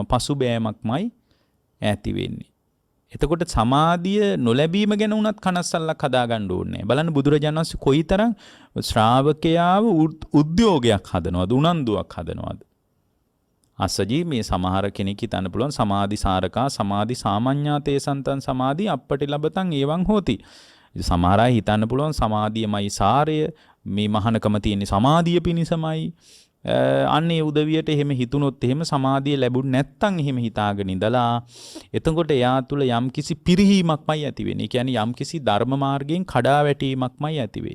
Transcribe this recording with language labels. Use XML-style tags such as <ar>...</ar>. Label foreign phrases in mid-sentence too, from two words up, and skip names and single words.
<si>පසුබෑමක්මයි ඇති වෙන්නේ. එතකොට සමාධිය නොලැබීම ගැන උනත් කනස්සල්ලක් හදාගන්න ඕනේ. බලන්න බුදුරජාණන් වහන්සේ කොයිතරම් ශ්‍රාවකයාව උද්‍යෝගයක් හදනවද, උනන්දුවක් හදනවද. අස්සජී මේ සමහර කෙනෙක් හිතන්න පුළුවන්</si> <pi>සමාධි සාරකා සමාධි සාමඤ්ඤාතේ සන්තන් සමාධි අපටි ලබතන් ඒවං හෝති.</pi> <si>සමහර අය හිතන්න පුළුවන් සමාධියමයි සාරය, මේ මහානකම තියෙන සමාධිය පිණිසමයි. අන්නේ උදවියට එහෙම හිතුනොත් එහෙම සමාධිය ලැබුණ නැත්තම් එහෙම හිතාගෙන ඉඳලා එතකොට එයා තුළ යම්කිසි පිරිහීමක්මයි ඇති වෙන්නේ. ඒ කියන්නේ යම්කිසි ධර්ම මාර්ගයෙන් කඩා වැටීමක්මයි ඇති වෙන්නේ.</si>